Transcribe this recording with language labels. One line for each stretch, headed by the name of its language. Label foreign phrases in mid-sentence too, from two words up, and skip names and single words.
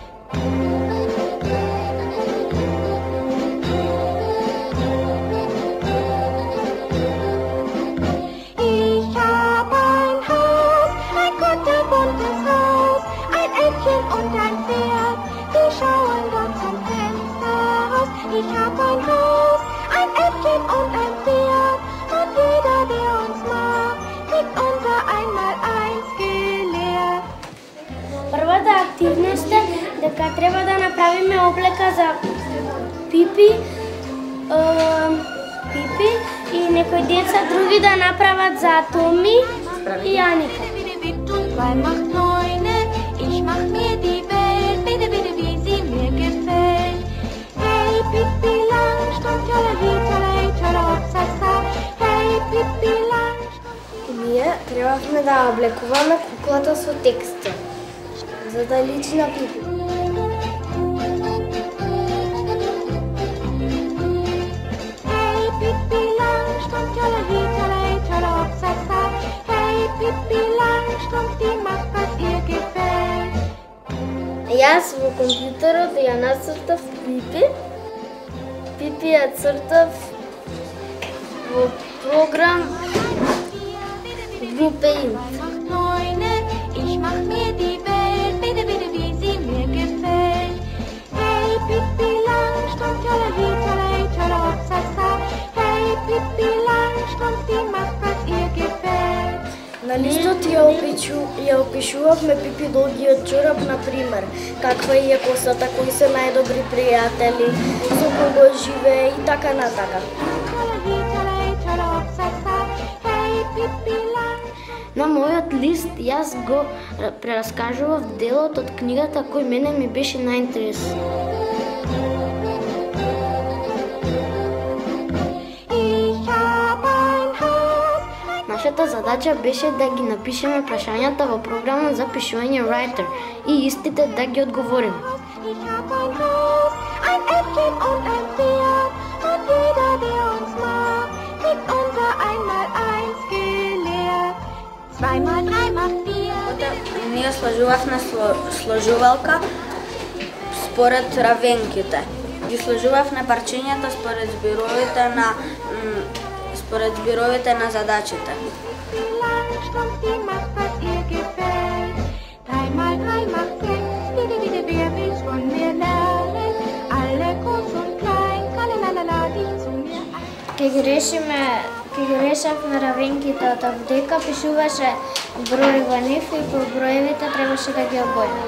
German: Ich hab ein Haus, ein kunterbuntes Haus, ein Äffchen und ein Pferd, die schauen dort zum Fenster raus. Ich hab ein Haus, ein Äffchen und ein Pferd, und jeder, der uns mag, kriegt unser 1x1 gelehrt.
Macedonian: Првата активност е дека треба да направиме облека за Пипи, и некои деца други да направат за Томи и Аника.
German: Bitte, bitte, und 2 macht 9. Ich mach mir die Welt, bitte, bitte, wie sie mir gefällt. Hey, Pippi Langstrumpf, tjalali, tjalali, tjala, hopsasa. Hey, Pippi Langstrumpf.
Macedonian: Ние требавме да облекуваме куклата со текст, за да личи на Пипи.
German: Hey, Pippi Langstrumpf, tjalali, tjalali, tjala, hopsasa. Hey, Pippi Langstrumpf, die macht, was ihr gefällt.
Macedonian: Јас во компјутерот ја нацртав Пипи. Пипи ја цртав во програм Paint.
German: 2 macht 9. Ich mach mir die Welt, bitte, bitte, wie sie mir gefällt. Hey, Pippi Langstrumpf, tjalali, tjalali, tjala, hopsasa. Hey, Pippi Langstrumpf, die macht, was ihr gefällt.
Macedonian: На листот ја опишувавме Пипи долгиот чорап, например, каква е косата, кои се најдобри пријатели, со кого живее и така натака.
German: Tjalali, tjalali, tjala, hopsasa. Hey, Pippi Langstrumpf.
Macedonian: На мојот лист јас го прераскажував делот од книгата кој мене ми беше најинтересен.
German: Ich hab ein Haus.
Macedonian: Нашата задача беше да ги напишеме прашањата во програмот за пишување Writer и истите да ги одговориме.
German: Ich hab ein Haus, ein Äffchen und ein Pferd, und jeder, der uns mag, kriegt unser 1x1 gelehrt. 2 mal 3 macht 4.
Macedonian: Ние сложувавме сложувалка според равенките. Ги сложувавме парчињата според зборовите на задачите.
German: Langstrumpf, die macht, was ihr gefällt. 3 mal 3 macht 6, bitte, bitte, wer will's von mir lernen? Alle groß und klein, tralalala, dich zu mir ein.
Macedonian: Ке ги решавме равенките од дека пишуваше број во нив и по броевите требаше да ги обојаме.